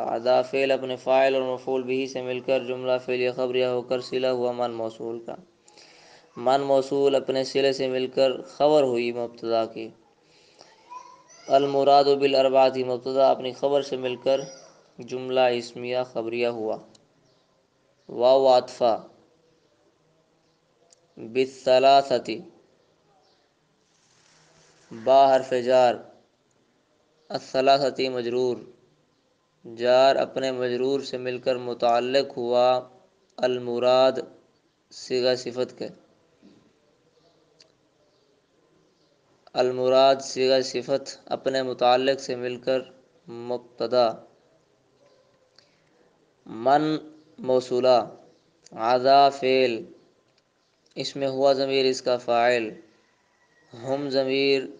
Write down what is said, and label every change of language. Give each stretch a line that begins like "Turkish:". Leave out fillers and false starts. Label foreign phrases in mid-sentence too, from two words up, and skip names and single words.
Urdu: عدا فعل اپنے فاعل اور مفعول بھی سے مل کر جملہ فعلیہ خبریہ ہو کر صلہ ہوا من موصول کا. من موصول اپنے صلے سے مل کر خبر ہوئی مبتدا کی.
Arabic: المراد بالاربعۃ
Urdu: مبتدا اپنی خبر سے مل کر جملہ اسمیہ خبریہ ہوا. واو عطفہ، بالثلاثۃ، با حرف جار، الثلاثۃ مجرور، جار اپنے مجرور سے مل کر متعلق ہوا المراد صیغہ صفت کے. المراد صیغہ صفت اپنے متعلق سے مل کر مبتدا، من موصولہ، عدا فعل، اس میں ہوا ضمیر اس کا فاعل، ہم ضمیر